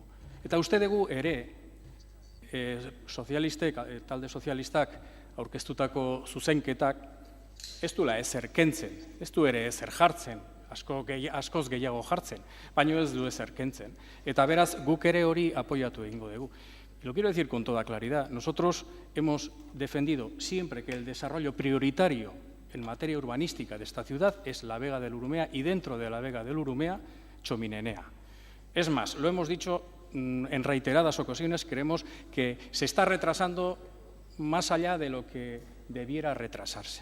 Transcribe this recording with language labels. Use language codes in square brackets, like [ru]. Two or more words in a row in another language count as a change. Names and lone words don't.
[eu] Eta uste dugu ere talde sozialistak aurkeztutako zuzenketak ez duela ezer kentzen, ez du ere ezer jartzen, askoz gehiago jartzen, baina ez du ezer kentzen. Eta beraz guk ere hori apoiatu egingo dugu. [es] Y lo quiero decir con toda claridad, nosotros hemos defendido siempre que el desarrollo prioritario en materia urbanística de esta ciudad es la Vega del Urumea y dentro de la Vega del Urumea, Txominenea. Es más, lo hemos dicho en reiteradas ocasiones, creemos que se está retrasando más allá de lo que debiera retrasarse.